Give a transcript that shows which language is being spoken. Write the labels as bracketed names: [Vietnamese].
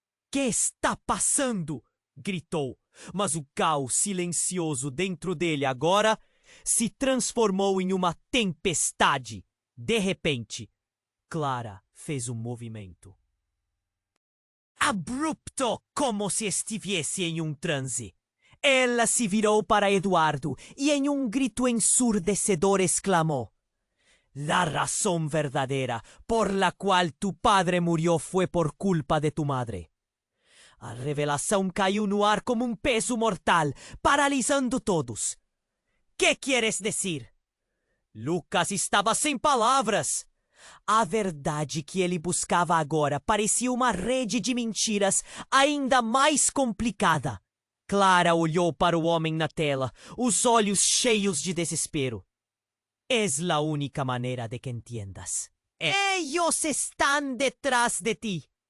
[Portuguese] "Que está passando?" gritou, mas o caos silencioso dentro dele agora se transformou em uma tempestade. De repente, Clara fez um movimento abrupto, como se estivesse em um transe. Ela se virou para Eduardo e em um grito ensurdecedor exclamou: [Spanish] "La razón verdadera por la cual tu padre murió fue por culpa de tu madre." [Portuguese] A revelação caiu no ar como um peso mortal, paralisando todos. [Spanish] "¿Qué quieres decir?" [Portuguese] Lucas estava sem palavras. A verdade que ele buscava agora parecia uma rede de mentiras ainda mais complicada. Clara olhou para o homem na tela, os olhos cheios de desespero. [Spanish] "Es la única maneira de que entiendas. Ellos están detrás de ti.